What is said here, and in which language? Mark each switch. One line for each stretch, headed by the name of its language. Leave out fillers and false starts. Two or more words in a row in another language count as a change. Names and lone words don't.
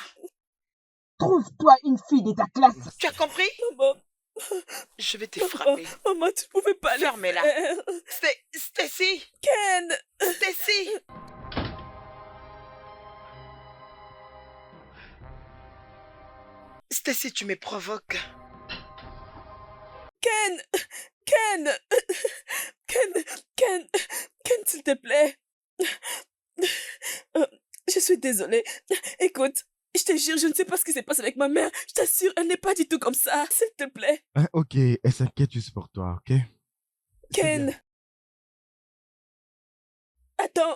French: Trouve-toi une fille de ta classe. Tu as compris? Maman. Je vais te frapper. Maman, tu pouvais pas le Ferme-la. faire. Stacy. Ken. Stacy. Stacy, tu me provoques. Ken. Ken. Ken. Ken. Ken, s'il te plaît. Je suis désolée. Écoute, je te jure, je ne sais pas ce qui s'est passé avec ma mère. Je t'assure, elle n'est pas du tout comme ça. S'il te plaît. Ok, elle s'inquiète juste pour toi, ok? Ken. Attends.